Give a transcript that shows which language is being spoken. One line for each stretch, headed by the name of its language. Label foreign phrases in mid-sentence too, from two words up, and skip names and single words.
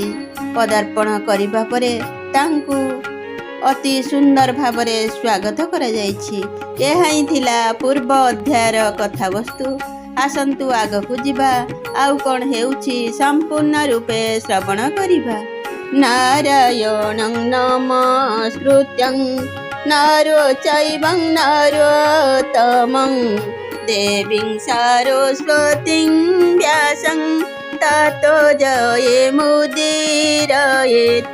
Odia: ପଦାର୍ପଣ କରିବା ପରେ ତାଙ୍କୁ ଅତି ସୁନ୍ଦର ଭାବରେ ସ୍ୱାଗତ କରା ଯାଉଛି। ଏହି ହି ଥିଲା ପୂର୍ବ ଅଧ୍ୟାୟର କଥା ବସ୍ତୁ। ଆସନ୍ତୁ ଆଗକୁ ଯିବା ଆଉ କଣ ହେଉଛି ସମ୍ପୂର୍ଣ୍ଣ ରୂପେ ଶ୍ରବଣ କରିବା।
Sanskrit: नारायणं नमस्कृत्यं नरो चैवं नरोत्तमं देवीं सरस्वतीं व्यासं ततो जयमुदीरयेत्।